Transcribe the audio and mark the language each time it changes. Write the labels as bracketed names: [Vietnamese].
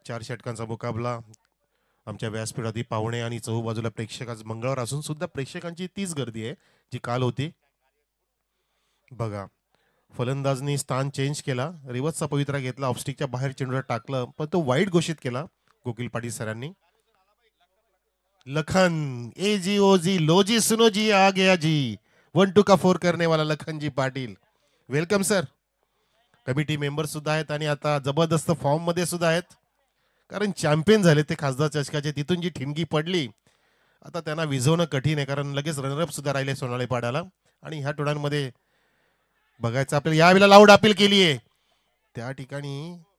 [Marathi] 4 षटकांचा मुकाबला. आमच्या व्यासपीठ आधी पाहुणे आणि चहूबाजूला प्रेक्षक. आज मंगळवार असून सुद्धा प्रेक्षकांची तीच गर्दी आहे जी काल होती बघा. फलंदाजनी स्थान चेंज केला, रिवर्सचा पवित्रा घेतला, ऑफस्टिकच्या बाहेर चेंडूला टाकलं पण तो वाईट घोषित केला गोकुल पाटील सरांनी. [Hindi] लखन ए जी ओ जी लो जी सुनो जी आ गया जी. 1-2 का 4 करने वाला लखन जी Patil, welcome sir. [Marathi] Committee member सुद्धा आहेत आणि आता जबरदस्त फॉर्म मध्ये सुद्धा आहेत, कारण चॅम्पियन झाले ते खासदार चषकाचे. तिथून जी ठिणगी पडली आता त्यांना विझवणं कठीण आहे, कारण लगेच रनरअप सुद्धा राहिले सोनाली पाड्याला. आणि ह्या टोळ्यांमध्ये बघायचं आपल्याला यावेळेला लाऊड अपील केली आहे त्या ठिकाणी.